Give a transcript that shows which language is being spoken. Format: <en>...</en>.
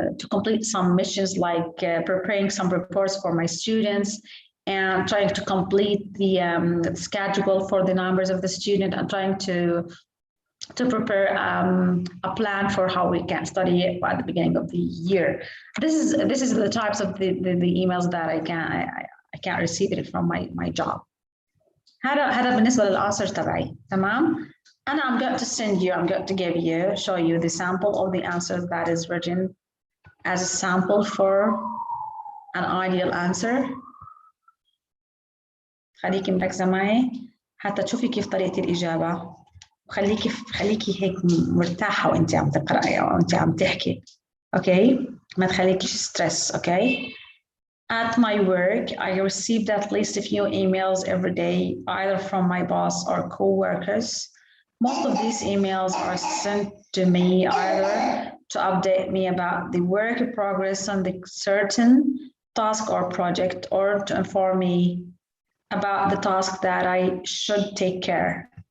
<en>complete some missions like preparing some reports for my students and trying to complete the schedule for the numbers of the student and trying to prepare a plan for how we can study it at the beginning of the year. This is the types of the emails that I can receive it from my job.</en> <ar>هذا بالنسبة للآنسر تبعي.</ar> <en>تمام؟ And I'm going to show you the sample of the answers that is written as a sample for an ideal answer.</en> <ar>خليكي مركزة معي حتى تشوفي كيف طريقة الإجابة. خليكي هيك مرتاحة وأنت عم تقرأي أو أنت عم تحكي. أوكي؟ ما تخليكيش ستريس.</ar> <en>Okay? At my work, I received at least a few emails every day, either from my boss or co-workers. Most of these emails are sent to me either to update me about the work progress on the certain task or project, or to inform me about the task that I should take care.</en>